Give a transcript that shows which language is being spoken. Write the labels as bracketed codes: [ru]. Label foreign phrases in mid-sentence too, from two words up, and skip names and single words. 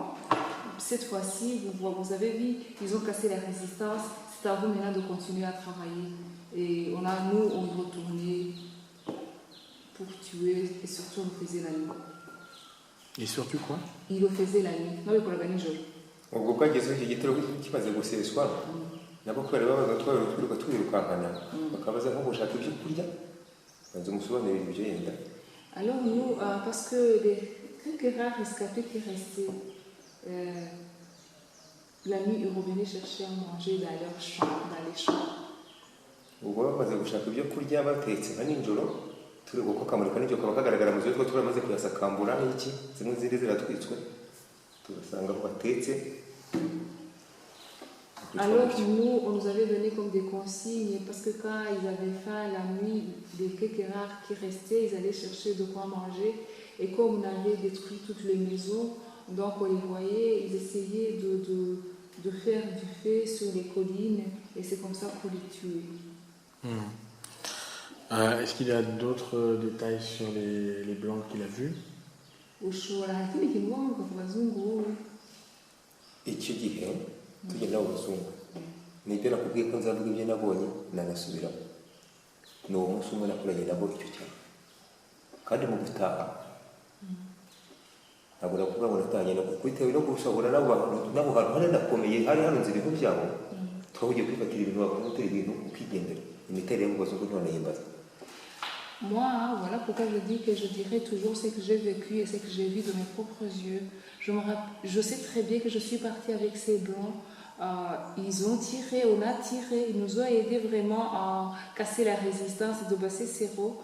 [fr] Cette fois-ci, vous avez vu, ils ont cassé la résistance. C'est à vous maintenant de continuer à travailler. Et on retournait pour tuer, et surtout on le faisait la nuit. Et surtout quoi? Il le faisait la nuit. Non, mais pour la gagner jour. [rw] ubwo bwagezeho iki gitero kimaze guseswa nabo kubera babaga twiruka twirukankana bakabaza nko gushaka ibyo kurya banze umusobanurira ibyo yenda. [fr] Alors nous, parce que les quelques rares rescapés qui restaient, la nuit ils revenaient chercher à manger dans leurs champs, dans les champs. [rw] ubwo bamaze gushaka ibyo kurya batetse nka nijoro turi kuko kamurika n'ibyo kaba kagaragara mu zitwa turamaze kuyasakambura n'iki zimwe zindi ziratwitswe tugasanga aho batetse. [fr] Alors nous, on nous avait donné comme des consignes parce que quand ils avaient faim la nuit, les quelques rares qui restaient, ils allaient chercher de quoi manger. Et comme on avait détruit toutes les maisons, donc on les voyait, ils essayaient de faire du feu sur les collines et c'est comme ça qu'on les tuait. Est-ce qu'il y a d'autres détails sur les blancs qu'il a vus? [rw] icyo gihe tugenda mu bazungu nibyo nakubwiye ko nzavuga ibyo nabonye nanasubiramo ni uwo munsi umwe nakoranye nabo icyo cyane kandi mu gutaha ntabwo nakuvuga ngo natanye nabo bitewe no gushobora n'abo hantu hari nakomeye hari harunze ibintu byabo twahugiye kwifatira ibintu bakamutera ibintu ukigendera imiterere yo mu bazungu none yimbaza. [fr] Moi, voilà pourquoi je dis que je dirais toujours ce que j'ai vécu et ce que j'ai vu de mes propres yeux. Je sais très bien que je suis partie avec ces blancs. Ils ont tiré, on a tiré, ils nous ont aidés vraiment à casser la résistance de Bassé-Séros.